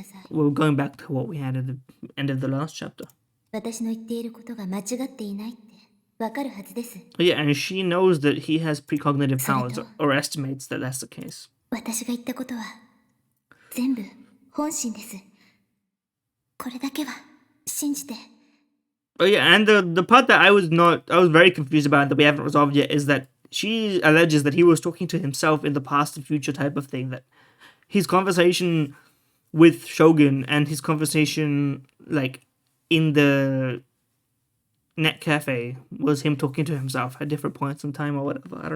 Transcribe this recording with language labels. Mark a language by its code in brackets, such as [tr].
[en] We're going back to what we had at the end of the last chapter. [ja] わかるはずです。 [en] Yeah, and she knows that he has precognitive powers, [ja] それと [en] or estimates that that's the case. [ja] 私が言ったことは全部本心です。これだけは信じて。 [en] Oh yeah, and the part that I was very confused about that we haven't resolved yet is that she alleges that he was talking to himself in the past and future type of thing. That his conversation with Shogun and his conversation like in the net cafe was him talking to himself at different points in time or whatever.